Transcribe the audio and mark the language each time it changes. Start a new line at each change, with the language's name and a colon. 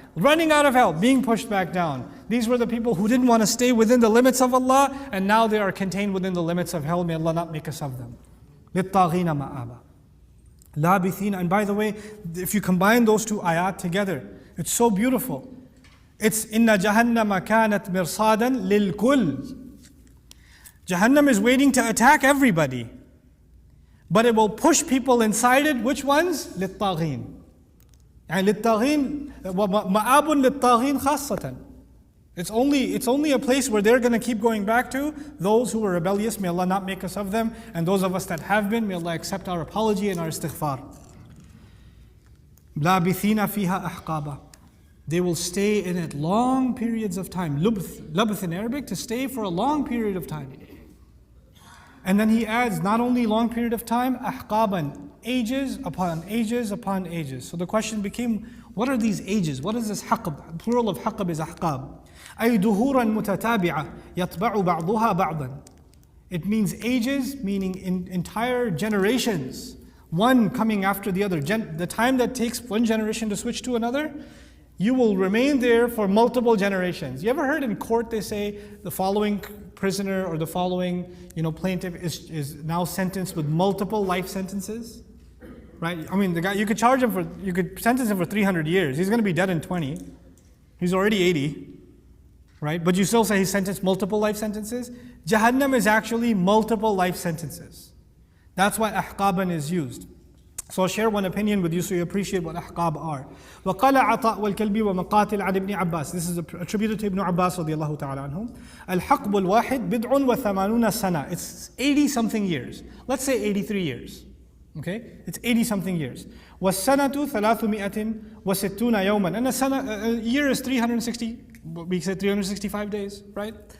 English: Running out of hell, being pushed back down. These were the people who didn't want to stay within the limits of Allah, and now they are contained within the limits of hell. May Allah not make us of them.
Arabic: لِلطَّاغِينَ مَآبًا. لَابِثِينَ.
English: And by the way, if you combine those two ayat together, it's so beautiful. It's
Arabic: إِنَّ جَهَنَّمَ كَانَتْ مِرْصَادًا لِلْكُلِّ.
English: Jahannam is waiting to attack everybody. But it will push people inside it. Which ones?
Arabic: لِلطَّاغِينَ. يعني لِلطَّاغِينَ مَآبٌ لِلطَّاغِينَ خاصة.
English: It's only a place where they're going to keep going back to. Those who were rebellious, may Allah not make us of them. And those of us that have been, may Allah accept our apology and our istighfar.
Arabic: لَابِثِينَ فِيهَا أَحْقَابًا.
English: They will stay in it long periods of time. Labth in Arabic, to stay for a long period of time. And then he adds, not only long period of time, أحقابًا, ages upon ages upon ages. So the question became, what are these ages? What is this haqab? Plural of haqab is ahqab.
Arabic: أي دهورا متتابعة يتبع بعضها بعضا.
English: It means ages, meaning entire generations, one coming after the other. The time that takes one generation to switch to another, you will remain there for multiple generations. You ever heard in court they say the following prisoner or the following plaintiff is now sentenced with multiple life sentences? Right? I mean, the guy, you could sentence him for 300 years. He's going to be dead in 20. He's already 80. Right? But you still say he's sentenced multiple life sentences? Jahannam is actually multiple life sentences. That's why ahqaban is used. So I'll share one opinion with you so you appreciate what ahqab are.
Arabic: وَقَالَ عَطَاء وَالْكَلْبِ وَمَقَاتِلْ عَنْ ibn Abbas.
English: This is attributed to Ibn Abbas radiallahu ta'ala anhum.
Arabic: الْحَقْبُ الْوَاحِدْ بِدْعٌ وَثَمَانُونَ سَنَةً.
English: It's 80 something years. Let's say 83 years. Okay? It's 80 something years.
Arabic: وَالسَّنَةُ 360 يَوْمًا.
English: And a year is 360, we said 365 days, right?